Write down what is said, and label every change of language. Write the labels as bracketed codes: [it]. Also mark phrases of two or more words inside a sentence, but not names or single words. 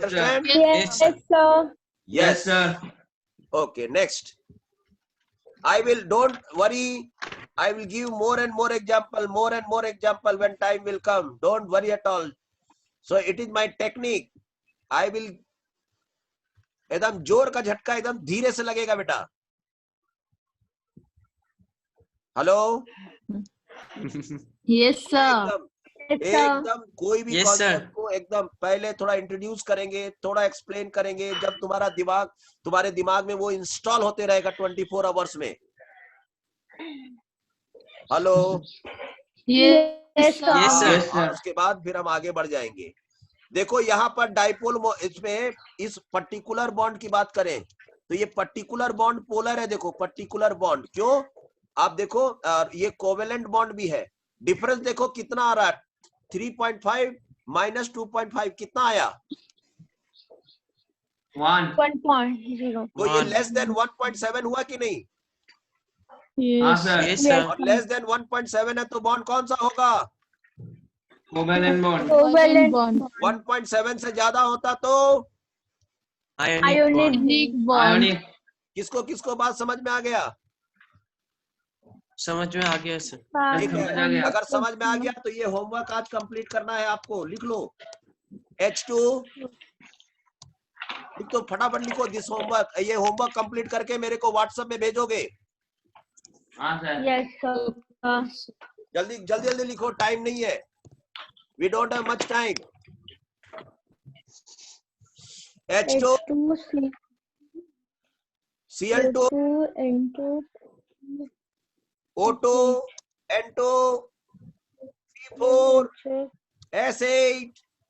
[en] understand? Yes, sir. sir. Yes, sir. Okay, next. I will, don't worry. I will give more and more example when time will come. Don't worry at all. So it is my technique. I will, [hi] एकदम जोर का झटका एकदम धीरे से लगेगा बेटा. [en] हेलो. Yes, sir. [hi] एकदम कोई भी [en] Yes, sir. [hi] कॉन्सेप्ट को एकदम पहले थोड़ा इंट्रोड्यूस करेंगे, थोड़ा एक्सप्लेन करेंगे, जब तुम्हारे दिमाग में वो इंस्टॉल होते रहेगा 24 आवर्स में. [en] हेलो. Yes, Yes, sir. Yes, sir. Yes, [hi] और [en] sir. [hi] उसके बाद फिर हम आगे बढ़ जाएंगे. देखो यहाँ पर डाइपोल, इसमें इस [en] particular bond [hi] की बात करें तो ये [en] particular bond [hi] पोलर है. देखो [en] particular bond, [hi] क्यों? आप देखो ये [en] covalent bond [hi] भी है. डिफरेंस देखो कितना आ रहा है, 3.5 माइनस 2.5 कितना आया? 1. 1.0. तो ये [en] One. less than [hi] 1.7 हुआ कि नहीं? हाँ, [en] Yes. sir. Yes, sir. [hi] और [en] less than [hi] 1.7 है तो बॉन्ड कौन सा होगा? [en] Covalent bond. Covalent bond. 1.7 से ज्यादा होता तो Ionic Ionic bond. Ionic bond. Ionic. [hi] किसको बात समझ में आ गया? समझ में आ गया सर. ठीक है. समझ आ गया. अगर समझ में आ गया तो ये होमवर्क आज कंप्लीट करना है आपको. लिख लो H2, तो फटाफट लिखो [en] this homework. [hi] ये होमवर्क कंप्लीट करके मेरे को व्हाट्सएप में भेजोगे. हाँ, sir. [en] Yes, sir. [hi] जल्दी लिखो, टाइम नहीं है. [en] We don't have much time. H2, H2, Cl2, C2, N2, O2, N2, C4, S8.